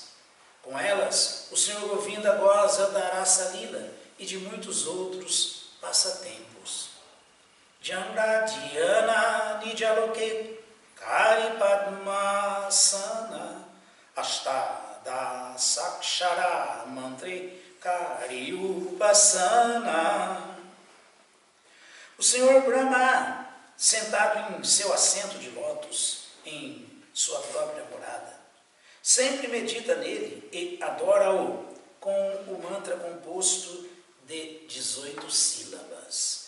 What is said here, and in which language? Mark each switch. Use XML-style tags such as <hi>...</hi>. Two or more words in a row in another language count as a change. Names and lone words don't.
<pt>Com elas, o Senhor Govinda goza da Rasa Lila e de muitos outros passatempos.</pt> <bn>যাঁর ধ্যান নিজলোকে করি পদ্মাসন অষ্টাদশাক্ষর মন্ত্রে করে উপাসন.</bn> <pt>O Senhor Brahma, sentado em seu assento de lótus, em sua própria morada, sempre medita nele e adora-o com o mantra composto de 18 sílabas.</pt>